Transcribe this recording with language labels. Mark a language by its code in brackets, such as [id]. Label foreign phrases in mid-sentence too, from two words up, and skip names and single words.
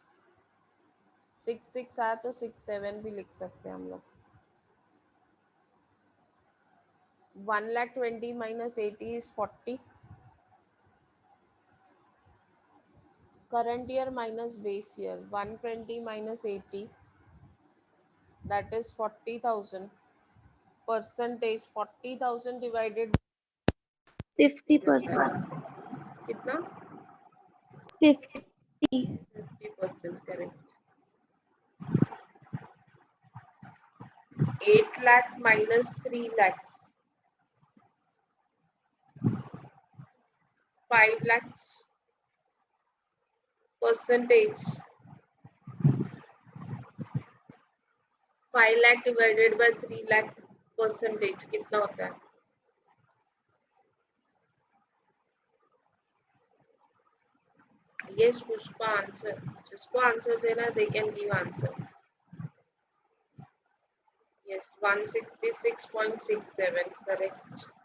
[hi] 66 आया तो 67 भी लिख सकते हैं हम लोग. [en] 1,20,000 minus 80 is 40. Current year minus base year. 120 minus 80, that is 40,000. Percentage 40,000 divided 50%. [hi] कितना. 50. [en] 50%. correct. 8 lakh minus 3 lakhs. 5 lakhs. Percentage 5 lakh divided by 3 lakh. [hi] परसेंटेज कितना होता है. यस पुष्पा आंसर. जिसको आंसर देना [en] they can give answer. yes 166.67. correct.